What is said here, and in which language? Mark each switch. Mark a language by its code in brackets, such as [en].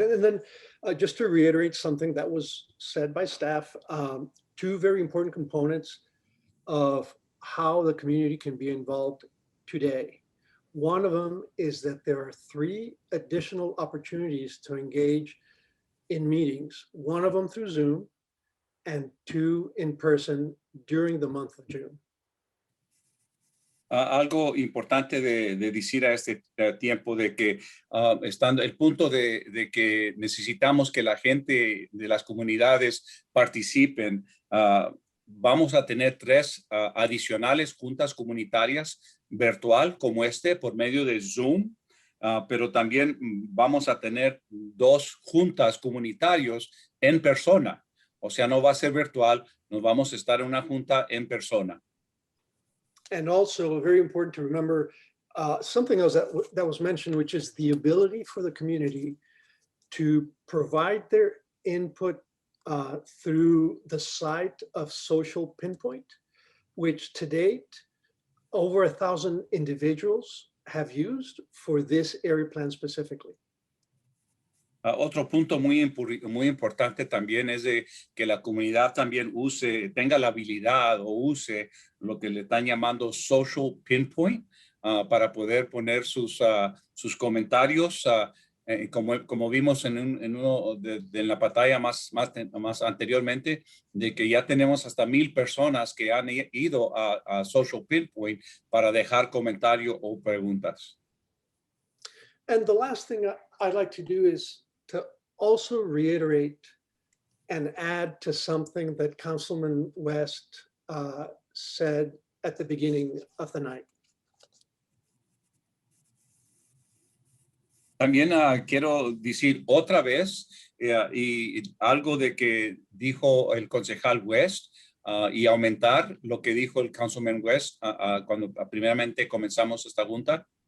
[en] And then just to reiterate something that was said by staff, two very important components of how the community can be involved today. One of them is that there are 3 additional opportunities to engage in meetings, one of them through Zoom and 2 in person during the month of June. [es] Algo importante de decir a este tiempo de que estando el punto de que necesitamos que la gente de las comunidades participen, vamos a tener 3 adicionales juntas comunitarias virtual como por medio de Zoom, pero también vamos a tener 2 juntas comunitarios en persona. O sea, no va a ser virtual, nos vamos a estar en una junta en persona. [en] And also very important to remember something else that was mentioned, which is the ability for the community to provide their input through the site of Social Pinpoint, which to date, over 1,000 individuals have used for this area plan specifically. [es] Otro punto muy importante también es de que la comunidad también tenga la habilidad o use lo que le están llamando Social Pinpoint para poder poner sus comentarios, como vimos en la pantalla más anteriormente, de que ya tenemos hasta 1,000 personas que han ido a Social Pinpoint para dejar comentarios o preguntas. [en] And the last thing I'd like to do is to also reiterate and add to something that Councilman West said at the beginning of the night. [es] También quiero decir otra vez y algo de que dijo el concejal West y aumentar lo que dijo el Councilman West cuando primeramente comenzamos esta junta.